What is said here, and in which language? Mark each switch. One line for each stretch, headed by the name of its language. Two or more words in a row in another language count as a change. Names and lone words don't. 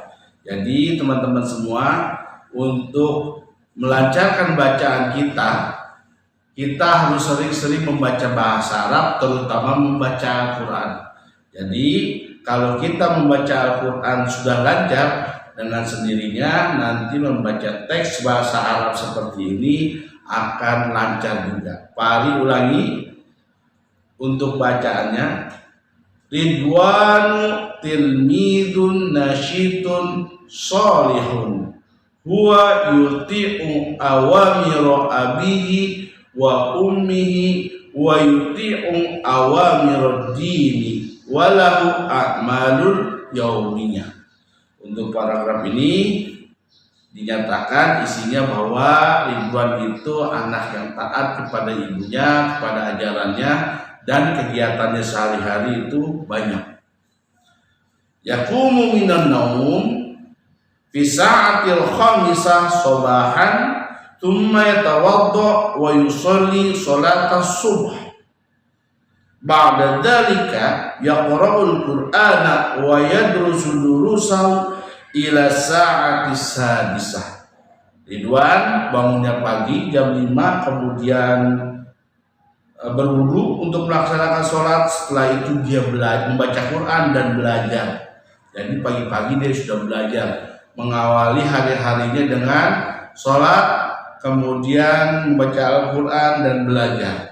Indonesian: Jadi teman-teman semua, untuk melancarkan bacaan kita harus sering-sering membaca bahasa Arab, terutama membaca Al-Quran. Jadi kalau kita membaca Al-Quran sudah lancar, dengan sendirinya nanti membaca teks bahasa Arab seperti ini akan lancar juga. Pari ulangi untuk bacaannya.
Arabic: رضوان تلميذ نشيط صالح هو يطيع أوامر أبيه وأمه ويطيع أوامر الدين وله أعمال يومية.
Indonesian: Untuk paragraf ini dinyatakan isinya bahwa Ridwan itu anak yang taat kepada ibunya, kepada ajarannya, dan kegiatannya sehari-hari itu banyak.
Arabic: يقوم من النوم في الساعة الخامسة صباحا ثم يتوضأ ويصلي صلاة الصبح. بعد ذلك يقرأ القرآن ويدرس دروسه إلى الساعة السادسة.
Indonesian: Ridwan bangunnya pagi jam 5, kemudian berwudu untuk melaksanakan sholat. Setelah itu dia membaca Quran dan belajar. Jadi pagi-pagi dia sudah belajar, mengawali hari-harinya dengan sholat, kemudian membaca Al-Quran dan belajar.